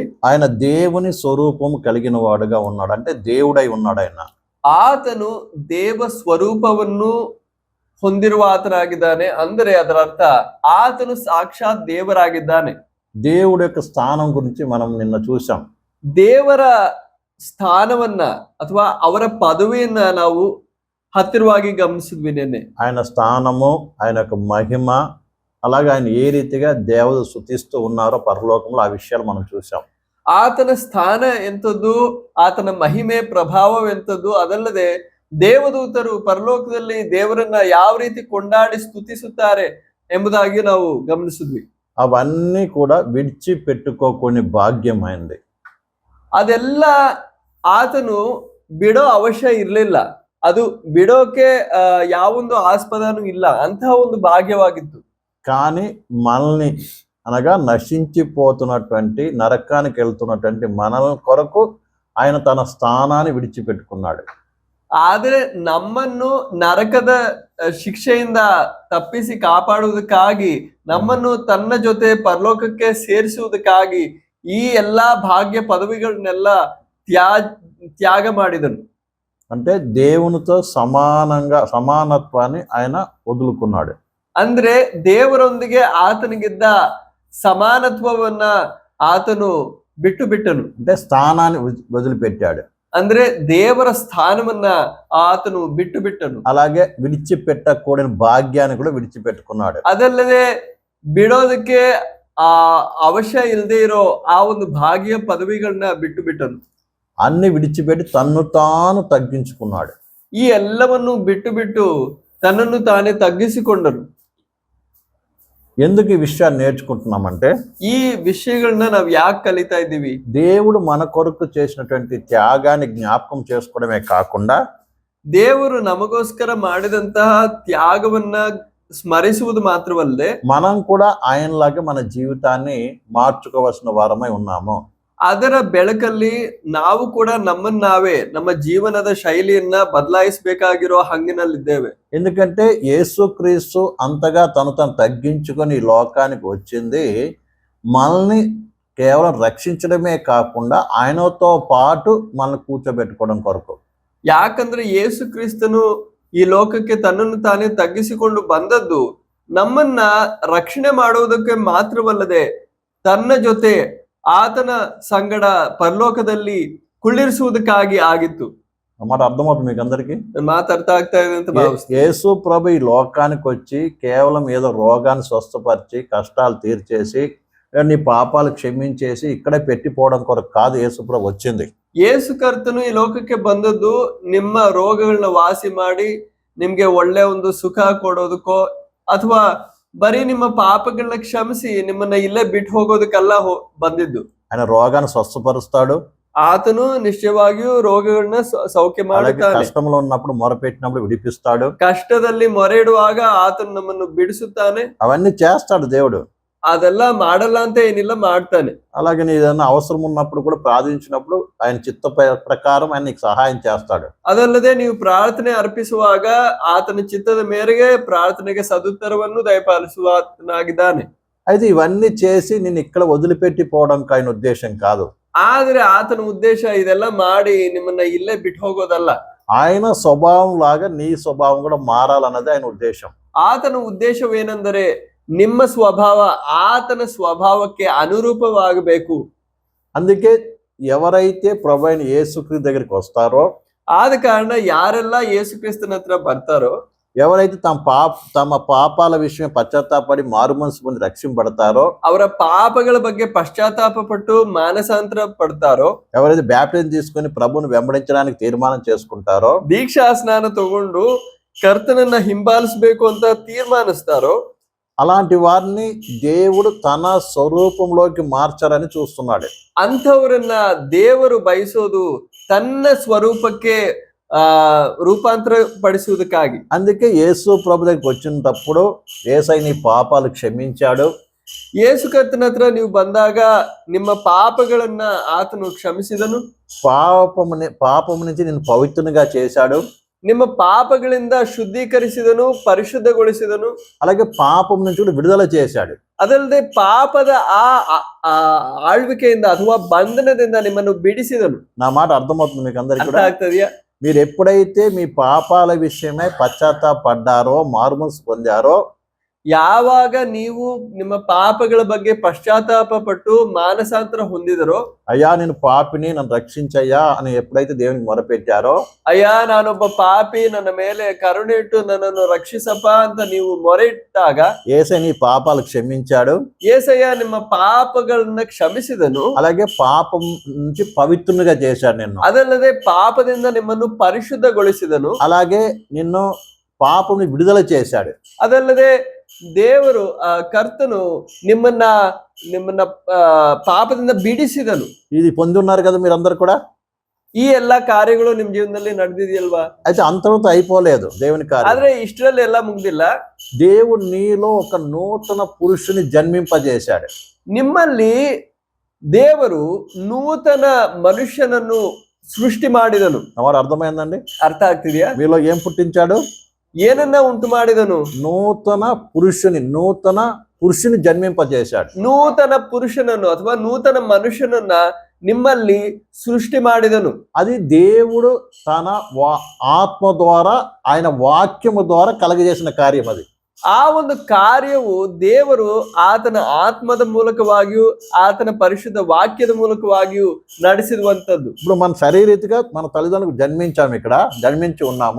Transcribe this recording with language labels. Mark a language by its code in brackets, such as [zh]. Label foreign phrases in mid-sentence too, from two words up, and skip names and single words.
[te] ఆయన దేవుని స్వరూపం కలిగిన వాడుగా ఉన్నాడు, అంటే దేవుడై ఉన్నాడు. ఆయన [kn] ಆತನು ದೇವ ಸ್ವರೂಪವನ್ನು ಹೊಂದಿರುವ ಆತನಾಗಿದ್ದಾನೆ. ಅಂದರೆ ಅದರ ಅರ್ಥ ಆತನು ಸಾಕ್ಷಾತ್ ದೇವರಾಗಿದ್ದಾನೆ. [te] దేవుడి యొక్క స్థానం గురించి మనం నిన్న చూసాం. [kn] ದೇವರ ಸ್ಥಾನವನ್ನ ಅಥವಾ ಅವರ ಪದವಿಯನ್ನ ನಾವು ಹತ್ತಿರವಾಗಿ ಗಮನಿಸಿದ್ವಿ ನಿನ್ನೆ. [te] ఆయన స్థానము, ఆయన యొక్క మహిమ, అలాగే ఆయన ఏ రీతిగా దేవుడు స్తుతిస్తూ ఉన్నారో పరలోకంలో ఆ విషయాలు మనం చూసాం. [kn] ಆತನ ಸ್ಥಾನ ಎಂಥದ್ದು, ಆತನ ಮಹಿಮೆ ಪ್ರಭಾವ ಎಂಥದ್ದು, ಅದಲ್ಲದೆ ದೇವದೂತರು ಪರಲೋಕದಲ್ಲಿ ದೇವರನ್ನ ಯಾವ ರೀತಿ ಕೊಂಡಾಡಿ ಸ್ತುತಿಸುತ್ತಾರೆ ಎಂಬುದಾಗಿ ನಾವು ಗಮನಿಸಿದ್ವಿ. [te] అవన్నీ కూడా విడిచిపెట్టుకోని భాగ్యం అయింది. [kn] ಅದೆಲ್ಲ ಆತನು ಬಿಡೋ ಅವಶ್ಯ ಇರಲಿಲ್ಲ, ಅದು ಬಿಡೋಕೆ ಯಾವೊಂದು ಆಸ್ಪದನೂ ಇಲ್ಲ, ಅಂತಹ ಒಂದು ಭಾಗ್ಯವಾಗಿತ್ತು. [te] కానీ మనల్ని అనగా నశించిపోతున్నటువంటి నరకానికి వెళ్తున్నటువంటి మనల కొరకు ఆయన తన స్థానాన్ని విడిచిపెట్టుకున్నాడు. [kn] ಆದರೆ ನಮ್ಮನ್ನು ನರಕದ ಶಿಕ್ಷೆಯಿಂದ ತಪ್ಪಿಸಿ ಕಾಪಾಡುವುದಕ್ಕಾಗಿ, ನಮ್ಮನ್ನು ತನ್ನ ಜೊತೆ ಪರಲೋಕಕ್ಕೆ ಸೇರಿಸುವುದಕ್ಕಾಗಿ ಈ ಎಲ್ಲಾ ಭಾಗ್ಯ ಪದವಿಗಳನ್ನೆಲ್ಲ ತ್ಯಾಗ ಮಾಡಿದನು. [te] అంటే దేవునితో సమానత్వాన్ని ఆయన వదులుకున్నాడు. [kn] ಅಂದ್ರೆ ದೇವರೊಂದಿಗೆ ಆತನಿಗಿದ್ದ ಸಮಾನತ್ವವನ್ನ ಆತನು ಬಿಟ್ಟನು. [te] అంటే స్థానాన్ని వదిలిపెట్టాడు. [kn] ಅಂದ್ರೆ ದೇವರ ಸ್ಥಾನವನ್ನ ಆತನು ಬಿಟ್ಟನು. [te] అలాగే విడిచిపెట్టకూడని భాగ్యాన్ని కూడా విడిచిపెట్టుకున్నాడు. [kn] ಅದಲ್ಲದೆ ಬಿಡೋದಕ್ಕೆ ಅವಶ್ಯ ಇಲ್ಲದೆ ಇರೋ ಆ ಒಂದು ಭಾಗ್ಯ ಪದವಿಗಳನ್ನ ಬಿಟ್ಟನು. [te] అన్ని విడిచిపెట్టి తన్ను తాను తగ్గించుకున్నాడు. [kn] ಈ ಎಲ್ಲವನ್ನು ಬಿಟ್ಟು ತನ್ನನ್ನು ತಾನೇ ತಗ್ಗಿಸಿಕೊಂಡನು. [te] ఎందుకు ఈ విషయాన్ని నేర్చుకుంటున్నామంటే, [kn] ఈ విషయಗಳನ್ನ ನಾವು ಯಾಕೆ ಕಲಿತಾ ಇದ್ದೀವಿ, [te] దేవుడు మన కొరకు చేసినటువంటి త్యాగాన్ని జ్ఞాపకం చేసుకోవడమే కాకుండా [kn] ದೇವರು ನಮಗೋಸ್ಕರ ಮಾಡಿದಂತಹ ತ್ಯಾಗವನ್ನ ಸ್ಮರಿಸುವುದು ಮಾತ್ರವಲ್ಲದೆ [te] మనం కూడా ఆయనలాగా మన జీవితాన్ని మార్చుకోవాల్సిన వారమై ఉన్నాము. [kn] ಅದರ ಬೆಳಕಲ್ಲಿ ನಾವು ಕೂಡ ನಮ್ಮನ್ನ ನಾವೇ ನಮ್ಮ ಜೀವನದ ಶೈಲಿಯನ್ನ ಬದಲಾಯಿಸಬೇಕಾಗಿರೋ ಹಂಗಿನಲ್ಲಿದ್ದೇವೆ. [te] ఎందుకంటే యేసుక్రీస్తు అంతగా తను తగ్గించుకొని ఈ లోకానికి వచ్చింది మనల్ని కేవలం రక్షించడమే కాకుండా ఆయనతో పాటు మనల్ని కూర్చోబెట్టుకోవడం కొరకు. [kn] ಯಾಕಂದ್ರೆ ಯೇಸು ಕ್ರಿಸ್ತನು ಈ ಲೋಕಕ್ಕೆ ತನ್ನನ್ನು ತಾನೇ ತಗ್ಗಿಸಿಕೊಂಡು ಬಂದದ್ದು ನಮ್ಮನ್ನ ರಕ್ಷಣೆ ಮಾಡುವುದಕ್ಕೆ ಮಾತ್ರವಲ್ಲದೆ ತನ್ನ ಜೊತೆ ಆತನ ಸಂಗಡ ಪರಲೋಕದಲ್ಲಿ ಕುಳ್ಳಿರಿಸುವುದಕ್ಕಾಗಿ ಆಗಿತ್ತು. [te] మాట అర్థమవుతుంది మీకు అందరికి? [kn] ಮಾತು ಅರ್ಥ ಆಗ್ತಾ ಇದೆ ಅಂತ ಭಾವಿಸ್ತೀನಿ. [te] యేసు ప్రభు ఈ లోకానికి వచ్చి కేవలం ఏదో రోగాన్ని స్వస్థపరిచి కష్టాలు తీర్చేసి నీ పాపాలు క్షమించేసి ఇక్కడే పెట్టిపోవడం కొరకు కాదు యేసు ప్రభు వచ్చింది. [kn] ಯೇಸು ಕರ್ತನು ಈ ಲೋಕಕ್ಕೆ ಬಂದದ್ದು ನಿಮ್ಮ ರೋಗಗಳನ್ನ ವಾಸಿ ಮಾಡಿ ನಿಮ್ಗೆ ಒಳ್ಳೆ ಒಂದು ಸುಖ ಕೊಡೋದಕ್ಕೋ ಅಥವಾ ಬರೀ ನಿಮ್ಮ ಪಾಪಗಳನ್ನ ಕ್ಷಮಿಸಿ ನಿಮ್ಮನ್ನ ಇಲ್ಲೇ ಬಿಟ್ಟು ಹೋಗೋದಕ್ಕೆಲ್ಲ ಬಂದಿದ್ದು. [te] ఆయన రోగాన్ని స్వస్థపరుస్తాడు. [kn] ಆತನು ನಿಶ್ಚಯವಾಗಿಯೂ ರೋಗಗಳನ್ನ ಸೌಖ್ಯ ಮಾಡುತ್ತಾನೆ. [te] ಕಷ್ಟಂలో ఉన్నప్పుడు మొరపెట్టినప్పుడు విడిపిస్తాడు. [kn] ಕಷ್ಟದಲ್ಲಿ ಮೊರೆ ಇಡುವಾಗ ಆತನು ನಮ್ಮನ್ನು ಬಿಡಿಸುತ್ತಾನೆ. [te] అవన్నీ చేస్తాడు దేవుడు. [kn] ಅದೆಲ್ಲ ಮಾಡಲ್ಲ ಅಂತ ಏನಿಲ್ಲ, ಮಾಡ್ತಾನೆ. [te] అలాగే నీ ఏదైనా అవసరం ఉన్నప్పుడు కూడా ప్రార్థించినప్పుడు ఆయన చిత్త ప్రకారం ఆయన నీకు సహాయం చేస్తాడు. [kn] ಅದಲ್ಲದೆ ನೀವು ಪ್ರಾರ್ಥನೆ ಅರ್ಪಿಸುವಾಗ ಆತನ ಚಿತ್ತದ ಮೇರೆಗೆ ಪ್ರಾರ್ಥನೆಗೆ ಸದುತ್ತರವನ್ನು ದಯಪಾಲಿಸುವಾತನಾಗಿದ್ದಾನೆ. [te] అయితే ఇవన్నీ చేసి నేను ఇక్కడ వదిలిపెట్టి పోవడానికి ఆయన ఉద్దేశం కాదు. [kn] ಆದ್ರೆ ಆತನ ಉದ್ದೇಶ ಇದೆಲ್ಲ ಮಾಡಿ ನಿಮ್ಮನ್ನ ಇಲ್ಲೇ ಬಿಟ್ಟು ಹೋಗೋದಲ್ಲ. [te] ఆయన స్వభావం లాగా నీ స్వభావం కూడా మారాలన్నది ఆయన ఉద్దేశం. [kn] ಆತನ ಉದ್ದೇಶವೇನೆಂದರೆ ನಿಮ್ಮ ಸ್ವಭಾವ ಆತನ ಸ್ವಭಾವಕ್ಕೆ ಅನುರೂಪವಾಗಬೇಕು. [te] అందుకే ఎవరైతే ప్రభు అయిన యేసుక్రీస్తు దగ్గరికి వస్తారో, [kn] ಆದ ಕಾರಣ ಯಾರೆಲ್ಲ ಯೇಸು ಕ್ರಿಸ್ತನ ಹತ್ರ ಬರ್ತಾರೋ, [te] ఎవరైతే తమ పాపాల విషయం పశ్చాత్తాపడి మారుమనసు పొంది రక్షింపబడతారో, [kn] ಅವರ ಪಾಪಗಳ ಬಗ್ಗೆ ಪಶ್ಚಾತ್ತಾಪ ಪಟ್ಟು ಮಾನಸಾಂತರ ಪಡ್ತಾರೋ, [te] ఎవరైతే బ్యాప్టిజం తీసుకొని ప్రభువుని వెంబడించడానికి తీర్మానం చేసుకుంటారో, [kn] ದೀಕ್ಷಾ ಸ್ನಾನ ತಗೊಂಡು ಕರ್ತನನ್ನ ಹಿಂಬಾಲಿಸಬೇಕು ಅಂತ ತೀರ್ಮಾನಿಸ್ತಾರೋ, [te] అలాంటి వారిని దేవుడు తన స్వరూపంలోకి మార్చారని చూస్తున్నాడు. [kn] ಅಂಥವರನ್ನ ದೇವರು ಬಯಸೋದು ತನ್ನ ಸ್ವರೂಪಕ್ಕೆ రూపాంతర పడిಸುವುದಕ್ಕಾಗಿ. [te] అందుకే యేసు ప్రభు దగ్గరికి వచ్చినప్పుడు యేసయ్య నీ పాపాలు క్షమించాడు. [kn] ಯೇಸು ಕರ್ತನ ಹತ್ರ ನೀವು ಬಂದಾಗ ನಿಮ್ಮ ಪಾಪಗಳನ್ನ ಆತನು ಕ್ಷಮಿಸಿದನು. [te] పాపము నుంచి నేను పవిత్రునిగా చేశాడు. [kn] ನಿಮ್ಮ ಪಾಪಗಳಿಂದ ಶುದ್ಧೀಕರಿಸಿದನು, ಪರಿಶುದ್ಧಗೊಳಿಸಿದನು. [te] అలాగే పాపం నుంచి కూడా విడుదల చేశాడు. [kn] ಅದಲ್ಲದೆ ಪಾಪದ ಆಳ್ವಿಕೆಯಿಂದ ಅಥವಾ ಬಂಧನದಿಂದ ನಿಮ್ಮನ್ನು ಬಿಡಿಸಿದನು. [te] నా మాట అర్థమవుతుంది మీకు అందరికీ [kn] ಅರ್ಥ [te] కూడా? [kn] ಆಗ್ತದೆಯಾ? [te] మీరు ఎప్పుడైతే మీ పాపాల విషయమై పశ్చాత్తాపడ్డారో, మారుమనసు పొందారో, [kn] ಯಾವಾಗ ನೀವು ನಿಮ್ಮ ಪಾಪಗಳ ಬಗ್ಗೆ ಪಶ್ಚಾತ್ತಾಪ ಪಟ್ಟು ಮಾನಸಾಂತರ ಹೊಂದಿದರೋ, [te] అయ్యా నేను పాపిని నన్ను రక్షించయ్యా అని ఎప్పుడైతే దేవునికి మొరపెట్టారో, [kn] ಅಯ್ಯ ನಾನೊಬ್ಬ ಪಾಪಿ, ನನ್ನ ಮೇಲೆ ಕರುಣೆ ಇಟ್ಟು ನನ್ನನ್ನು ರಕ್ಷಿಸಪ್ಪ ಅಂತ ನೀವು ಮೊರೆ ಇಟ್ಟಾಗ [te] యేసయ్య నీ పాపాలు క్షమించాడు. [kn] యేసయ్య ನಿಮ್ಮ ಪಾಪಗಳನ್ನ ಕ್ಷಮಿಸಿದನು. [te] అలాగే పాపం నుంచి పవిత్రునిగా చేశాడు నిన్ను. [kn] ಅದಲ್ಲದೆ ಪಾಪದಿಂದ ನಿಮ್ಮನ್ನು ಪರಿಶುದ್ಧಗೊಳಿಸಿದನು. [te] అలాగే నిన్ను పాపం విడుదల చేశాడు. [kn] ಅದಲ್ಲದೆ ದೇವರು ಕರ್ತನು ನಿಮ್ಮನ್ನ ಪಾಪದಿಂದ ಬಿಡಿಸಿದನು. [te] ఇది పొంది ఉన్నారు కదా మీరందరూ కూడా. [kn] ಈ ಎಲ್ಲಾ ಕಾರ್ಯಗಳು ನಿಮ್ ಜೀವನದಲ್ಲಿ ನಡೆದಿದೆಯಲ್ವಾ? [te] అయితే అంతటితో అయిపోలేదు దేవుని కార్యం. [kn] ಆದ್ರೆ ಇಷ್ಟರಲ್ಲಿ ಎಲ್ಲ ಮುಗ್ದಿಲ್ಲ. [te] దేవుడు నీలో ఒక నూతన పురుషుని జన్మింపజేశాడు. [kn] ನಿಮ್ಮಲ್ಲಿ ದೇವರು ನೂತನ ಮನುಷ್ಯನನ್ನು ಸೃಷ್ಟಿ ಮಾಡಿದನು. [te] మరి అర్థమైందండి? [kn] ಅರ್ಥ ಆಗ್ತಿದ್ಯಾ? [te] మీలో ఏం పుట్టించాడు? [kn] ಏನನ್ನ ಉಂಟು ಮಾಡಿದನು? [te] నూతన పురుషుని జన్మింపజేశాడు. [kn] ನೂತನ ಪುರುಷನನ್ನು ಅಥವಾ ನೂತನ ಮನುಷ್ಯನನ್ನ ನಿಮ್ಮಲ್ಲಿ ಸೃಷ್ಟಿ ಮಾಡಿದನು. [te] అది దేవుడు తన ఆత్మ ద్వారా ఆయన వాక్యము ద్వారా కలగజేసిన కార్యం. అది [kn] ಆ ಒಂದು ಕಾರ್ಯವು ದೇವರು ಆತನ ಆತ್ಮದ ಮೂಲಕವಾಗಿಯೂ ಆತನ ಪರಿಶುದ್ಧ ವಾಕ್ಯದ ಮೂಲಕವಾಗಿಯೂ ನಡೆಸಿರುವಂತದ್ದು. [te] ఇప్పుడు మన శరీరీతిగా మన తల్లిదండ్రులకు జన్మించి ఉన్నాము.